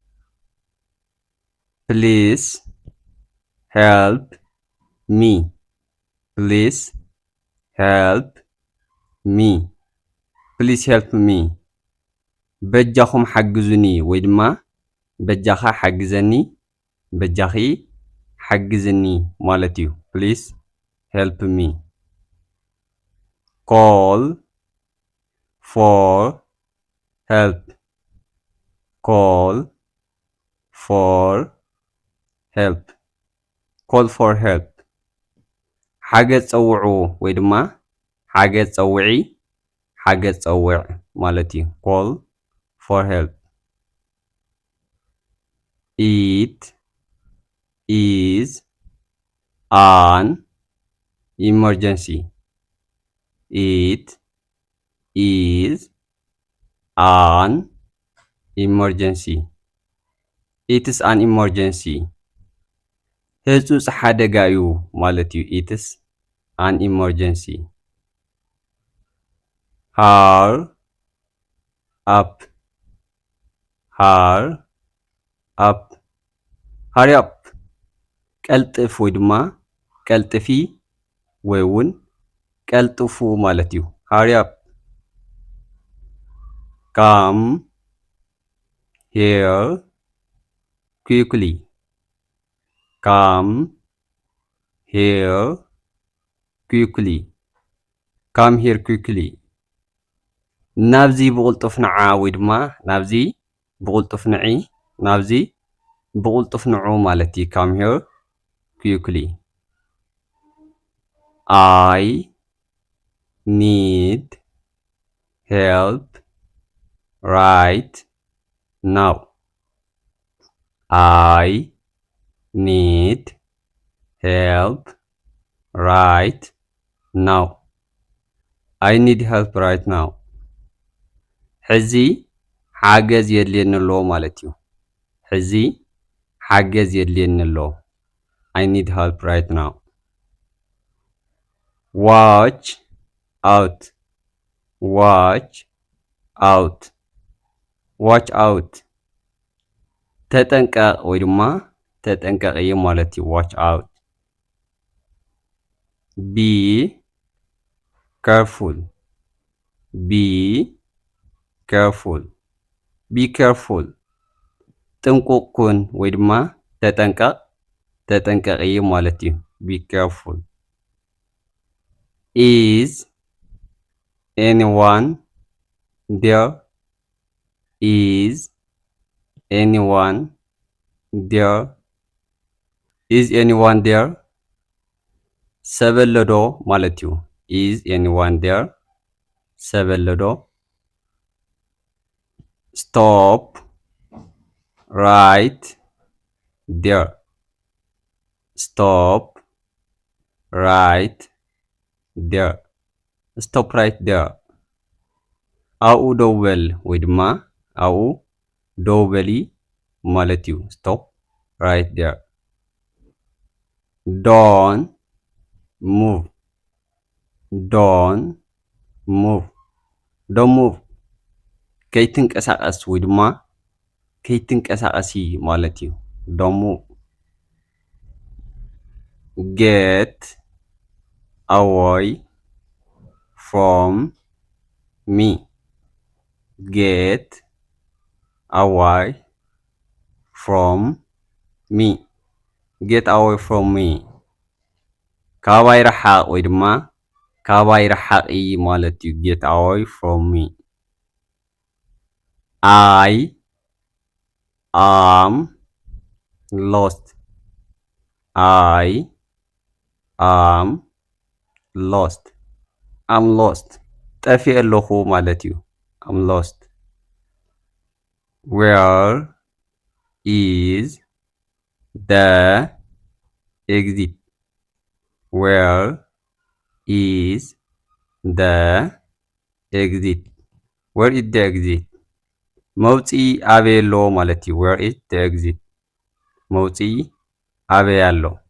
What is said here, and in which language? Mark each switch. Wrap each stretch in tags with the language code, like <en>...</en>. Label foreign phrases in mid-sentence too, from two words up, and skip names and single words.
<en>please help me please help me please help me</en> <ti>በጃኹም ሓግዙኒ ወይ ድማ በጃኻ ሓግዘኒ በጃኺ ሓግዝኒ ማለት እዩ</ti> <en>please help me call for help call for help call for help</en> <ti>ሓገዝ ፀውዑ ወይ ድማ ሓገዝ ፀውዒ ሓገዝ ፀውዕ ማለት እዩ</ti> <en>call for help it is an emergency it is an emergency it is an emergency</en> <ti>ህጹጽ ሓደጋ እዩ ማለት እዩ</ti> <en>it is an emergency hurry up hurry up hurry up</en> <ti>ቀልጥፍ ወይ ድማ ቀልጥፊ ወይ እውን ቀልጥፉ ማለት እዩ</ti> <en>hurry up come here quickly come here quickly come here quickly</en> <ti>ናብዚ ብቕልጡፍ ንዓ ወይ ድማ ናብዚ ብቕልጡፍ ንዒ ናብዚ ብቕልጡፍ ንዑ ማለት እዩ</ti> <en>come here quickly I need help right now I need help right now I need help right now</en> <ti>ሕዚ ሓገዝ የድልየኒ ኣሎ ማለት እዩ ሕዚ ሓገዝ የድልየኒ ኣሎ</ti> <en>I need help right now watch out watch out watch out</en> <ti>ተጠንቀቕ ወይ ድማ ተጠንቀቕ ማለት እዩ</ti> <en>watch out be careful be careful be careful</en> <ti>ጥንቁቅ ኩን ወይ ድማ ተጠንቀቕ ተጠንቀቕ ማለት እዩ</ti> <en>be careful is anyone there is anyone there is anyone there</en> <ti>ሰበለዶ ማለት እዩ</ti> <en>is anyone there ሰበለዶ stop right there stop right there stop right there</en> <ti>አኡ ደውበል ወይ ድማ አኡ ደውበሊ ማለት እዩ</ti> <en>stop right there don't move don't move don't move</en> <ti>ከይትንቀሳቀስ ወይ ድማ ከይትንቀሳቀሲ ማለት እዩ</ti> <en>don't move get away from me get away from me get away from me</en> <ti>ካባይ ረሓቕ ወይ ድማ ካባይ ረሓቕ ማለት እዩ</ti> <en>get away from me I am lost I am lost I'm lost</en> <ti>ጠፊእ ኣለኹ ማለት እዩ</ti> <en>I'm lost where is the exit where is the exit where is the exit</en> <ti>መውፅኢ ኣበይ ኣሎ ማለት እዩ</ti> <en>where is the exit</en> <ti>መውፅኢ ኣበይ ኣሎ</ti>